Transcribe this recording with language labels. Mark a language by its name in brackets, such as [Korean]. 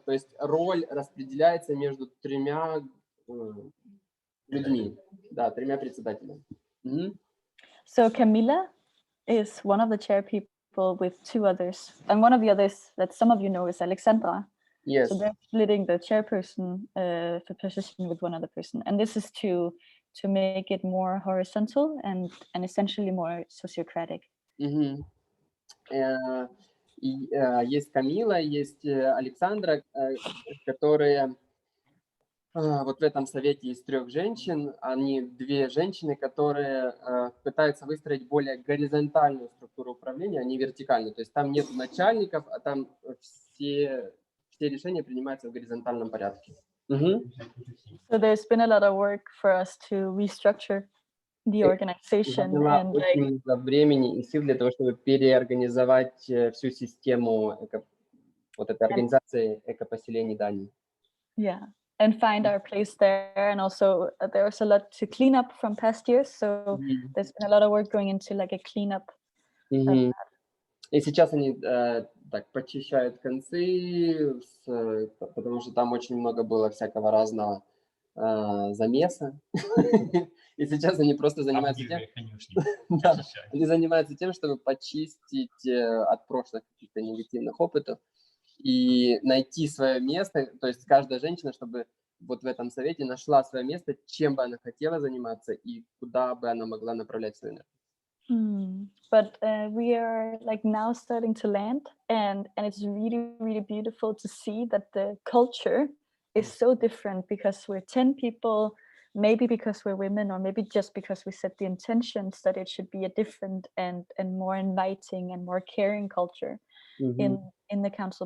[Russian] То есть роль распределяется между 3 людьми, да, 3 председателями. [English] So Camilla is one of the chair people with 2 others, and one of the others that some of you know is Alexandra. Yes. So they're splitting the chairperson for position with one other person, and this is to make it more horizontal and essentially more sociocratic. Мгм. [Russian] И есть Камила, есть Александра, которые вот в этом совете из 3 женщин, они 2 женщины, которые пытаются выстроить более горизонтальную структуру управления, а не вертикальную. То есть там нет начальников, а там все решения принимаются в горизонтальном порядке. Мгм. [English] So there's been a lot of work for us to restructure the organization [Russian] Заняло [English] and [Russian] очень много времени и сил для того, чтобы переорганизовать всю систему вот этой организации экопоселений Дании. [English] and find our place there. And also there was a lot to clean up from past years. So Мгм. there's been a lot of work going into like a cleanup. Мгм. [Russian] И сейчас они так почищают концы, потому что там очень много было всякого разного замеса. И сейчас они просто занимаются тем, да, они занимаются тем, чтобы почистить от прошлых каких-то негативных опытов и найти свое место. То есть каждая женщина, чтобы вот в этом совете нашла свое место, чем бы она хотела заниматься и куда бы она могла направлять свою энергию. [English] But we are like now starting to land, and it's really, really beautiful to see that the culture is so different because we're 10 people, maybe because we're women, or maybe just because we set the intentions that it should be a different and more inviting and more caring culture in the council.